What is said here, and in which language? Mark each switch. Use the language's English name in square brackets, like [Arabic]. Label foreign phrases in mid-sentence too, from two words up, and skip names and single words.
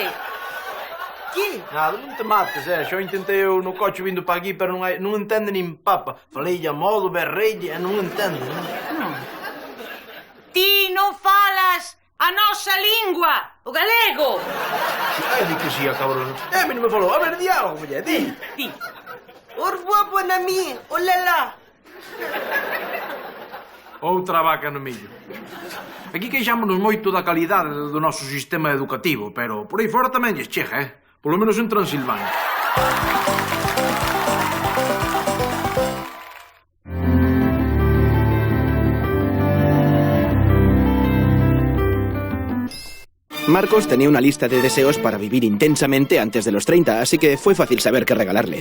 [Galician] Nada, non te mates, Xo intentei eu no coche vindo para aquí, pero non entende nin papa. Falei a modo, berreille, e non entende, non? Ti non falas a nosa lingua, o galego. Di que sí, a cabrón. A mí non me falou. A ver, di algo, muller, di. Ti. [French] Au revoir, bon ami. Oh là là. [Galician] Outra vaca no millo. Aquí queixámonos moito da calidade do noso sistema educativo, pero por aí fora tamén lles chega, Polo menos en Transilvania. [Spanish] Marcos tenía una lista de deseos para vivir intensamente antes de los 30, así que fue fácil saber qué regalarle.